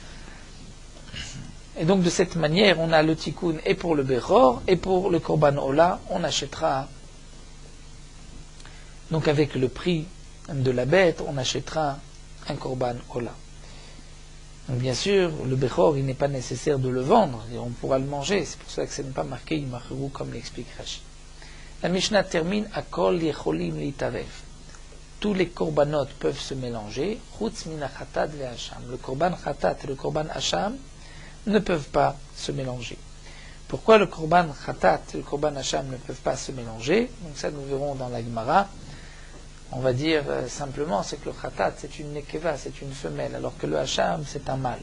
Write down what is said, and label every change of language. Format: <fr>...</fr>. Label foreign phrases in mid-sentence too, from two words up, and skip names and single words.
<fr>Et donc de cette manière, on a le tikkun et pour le Bechor et pour le</fr> <he>קרבן עולה,</he> <fr>on achètera, donc avec le prix de la bête, on achètera un</fr> <he>קרבן עולה.</he> <fr>Donc bien sûr, le Bechor, il n'est pas nécessaire de le vendre, et on pourra le manger, c'est pour ça que ce n'est pas marqué Yimacheru comme l'explique Rashi. La Mishnah termine à</fr> <he>כל יכולים להתערב.</he> <fr>Tous les korbanot peuvent se mélanger,</fr> <he>חוץ מן החטאת והאשם.</he> <fr>Le</fr> <he>קרבן חטאת</he> <fr>et le</fr> <he>קרבן האשם</he> <fr>ne peuvent pas se mélanger. Pourquoi le</fr> <he>קרבן חטאת</he> <fr>et le</fr> <he>קרבן האשם</he> <fr>ne peuvent pas se mélanger? Donc ça, nous verrons dans la Gemara. On va dire simplement, c'est que le chatat, c'est une nekeva, c'est une femelle, alors que le hasham, c'est un mâle.</fr>